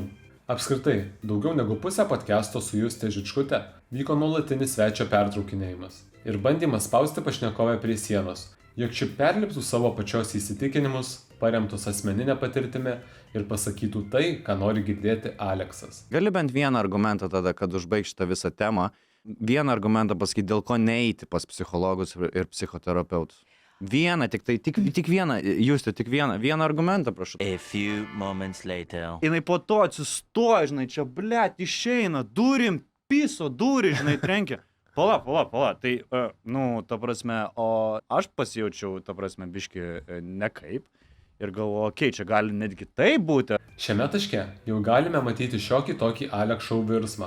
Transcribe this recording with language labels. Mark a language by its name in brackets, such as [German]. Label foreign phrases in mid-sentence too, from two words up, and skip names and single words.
[Lithuanian] Apskritai, daugiau negu pusę podcast'o su Juste Žičkute vyko nuolatinis svečio pertraukinėjimas ir bandymas spausti pašnekovę prie sienos, jog ši perliptų savo pačios įsitikinimus, paremtus asmeninę patirtimį ir pasakytų tai, ką nori girdėti Aleksas. Gali bent vieną argumentą tada, kad užbaigti šitą visą temą, vieną argumentą pasakyti, dėl ko neiti pas psichologus ir psichoterapeutus. Vieną, tik vieną, Juste, tik vieną argumentą, prašau. [English] A few moments later. [Lithuanian] Jinai po to atsistoja, žinai, čia, blėt, išeina, durim, piso, durį, žinai, trenkia. Pala, tai, ta prasme, o aš pasijaučiau, ta prasme, biški nekaip ir galvoju, okei, čia gali netgi taip būti. Šiame taške jau galime matyti šiokį tokį Alex Show virsmą.